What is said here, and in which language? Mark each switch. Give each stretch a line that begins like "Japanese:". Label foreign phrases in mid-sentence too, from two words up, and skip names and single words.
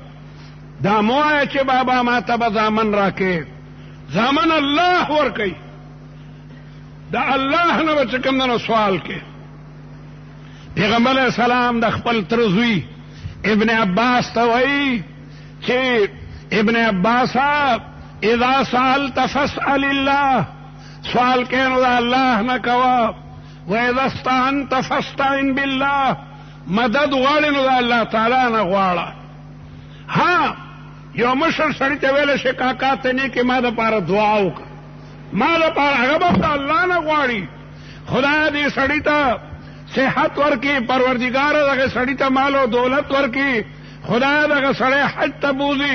Pashto: دا مو وایه چې بابا ما ته به زامن راکې، زامن الله ورکوي، د الله نه به چې کوم نه سوال کوي. پیغمبر
Arabic: علیه السلام
Pashto: د خپل تره زوی ابن عباس ته وایي چې ابن عباسه
Arabic: اذا سألت فاسأل الله،
Pashto: سوال کوې نو د الله نه کوه،
Arabic: و اذا استعنت فاستعن بالله،
Pashto: مدد غواړې نو د الله تعالی نه غواړه. ها یو مشر سړي ته ویلی شي کاکا ته نیکې ما دپاره دعا وکړه، ما دپاره، هغه به د الله نه غواړي. خدای دې سړي ته صحت ورکړي، پروردګاره دغه سړي ته مال او دولت ورکړي، خدای دغه سړی حج ته بوځي.